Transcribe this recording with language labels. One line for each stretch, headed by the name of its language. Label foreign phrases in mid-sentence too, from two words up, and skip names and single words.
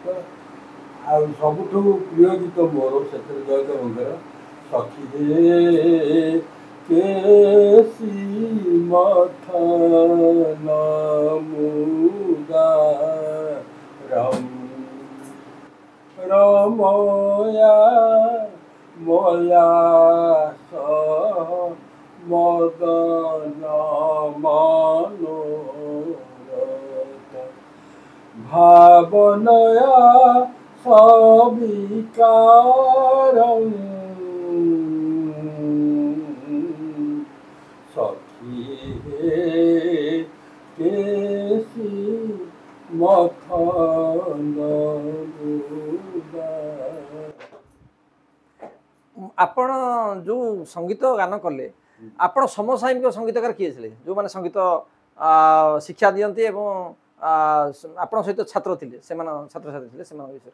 Odia: ଆଉ ସବୁଠୁ ପ୍ରିୟ ଗୀତ ମୋର ସେଥିରେ ଜୟଦେବଙ୍କର
Sanskrit: ସଖୀ ହେ କେସି ମଥନ ମୁଦାରମ୍ ରମୟା ମୟା मदन मनोरथ भावनया सविकारम् सखी हे केसी मथन
Odia: ଆପଣ ଯୋଉ ସଙ୍ଗୀତ ଗାନ କଲେ ଆପଣ ସମସାମୟିକ ସଙ୍ଗୀତକାର କିଏ ଥିଲେ ଯୋଉମାନେ ସଙ୍ଗୀତ ଶିକ୍ଷା ଦିଅନ୍ତି ଏବଂ ଆପଣଙ୍କ ସହିତ ଛାତ୍ର ଥିଲେ ସେମାନେ ଛାତ୍ରଛାତ୍ରୀ ଥିଲେ ସେମାନଙ୍କ ବିଷୟରେ